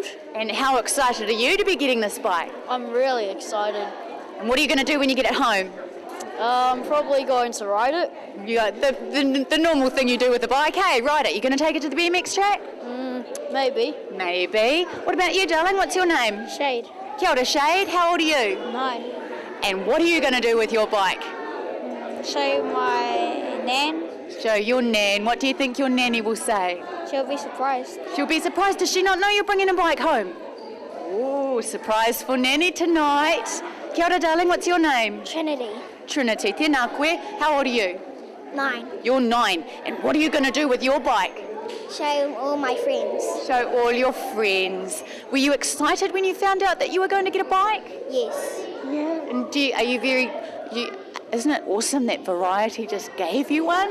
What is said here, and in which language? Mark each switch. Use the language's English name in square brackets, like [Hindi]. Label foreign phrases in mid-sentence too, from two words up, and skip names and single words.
[English] And how excited are you to be getting this bike? I'm really excited. And what are you going to do when you get it home? I'm probably going to ride it. You got the normal thing you do with the bike, hey? Ride it. You going to take it to the BMX track? Maybe. Maybe. What about you, darling? What's your name? Shade. [Māori] Kia ora, [English] Shade. How old are you? 9. And what are you going to do with your bike? Show my nan. Show your nan. What do you think your nanny will say? She'll be surprised. She'll be surprised. Does she not know you're bringing a bike home? Oh, surprise for nanny tonight. [Māori] Kia ora, [English] darling. What's your name? Trinity. Trinity. [Māori] Tēnā koe. [English] How old are you? 9. You're 9. And what are you going to do with your bike? Show all my friends. Show all your friends. Were you excited when you found out that you were going to get a bike? Yes. Yeah. And are you very... isn't it awesome that Variety just gave you one?